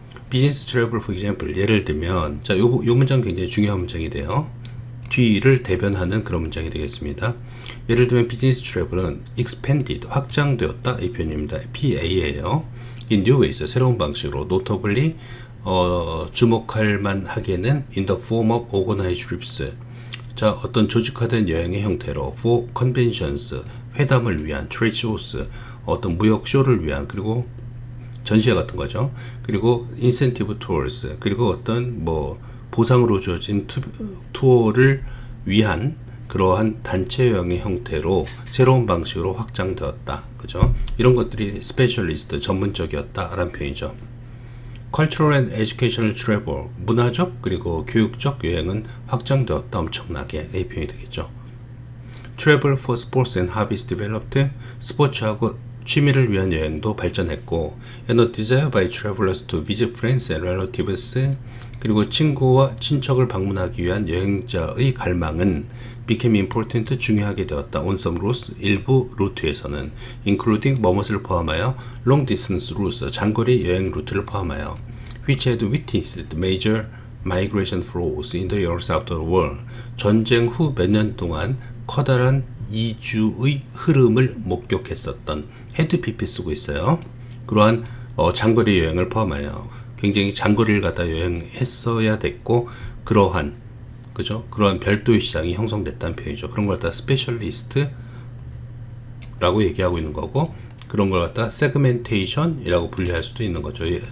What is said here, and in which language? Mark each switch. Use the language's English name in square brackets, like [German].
[English] business travel for example, [Korean] 예를 들면, 자, 요 문장 굉장히 중요한 문장이 돼요. 뒤를 대변하는 그런 문장이 되겠습니다. 예를 들면 business travel은 expanded, 확장되었다 이 표현입니다. PA예요. [English] in new ways, [Korean] 새로운 방식으로, notably 주목할 만하게는 [English] in the form of organized trips. [Korean] 자, 어떤 조직화된 여행의 형태로 [English] for conventions, [Korean] 회담을 위한 [English] trade shows, [Korean] 어떤 무역 쇼를 위한, 그리고 전시회 같은 거죠. 그리고 [English] incentive tours, [Korean] 그리고 어떤 뭐 보상으로 주어진 투어를 위한 그러한 단체 여행의 형태로 새로운 방식으로 확장되었다. 그죠? 이런 것들이 스페셜리스트, 전문적이었다라는 표현이죠. [English] Cultural and Educational Travel, [Korean] 문화적 그리고 교육적 여행은 확장되었다. 엄청나게 이 표현이 되겠죠. [English] Travel for Sports and Hobbies developed, [Korean] 스포츠하고 취미를 위한 여행도 발전했고, [English] and a desire by travelers to visit friends and relatives, [Korean] 그리고 친구와 친척을 방문하기 위한 여행자의 갈망은 [English] became important, [Korean] 중요하게 되었다. [English] on some routes, [Korean] 일부 루트에서는 [English] including [Korean] 뭐뭇을 포함하여 [English] long distance routes, [Korean] 장거리 여행 루트를 포함하여 [English] which had witnessed major migration flows in the years after the war, [Korean] 전쟁 후 몇 년 동안 커다란 이주의 흐름을 목격했었던 [English] had pp [Korean] 쓰고 있어요. 그러한 장거리 여행을 포함하여 굉장히 장거리를 갖다 여행했어야 됐고, 그러한 그죠? 그러한 별도의 시장이 형성됐다는 표현이죠. 그런 걸 갖다 스페셜리스트라고 얘기하고 있는 거고, 그런 걸 갖다 세그멘테이션이라고 분류할 수도 있는 거죠.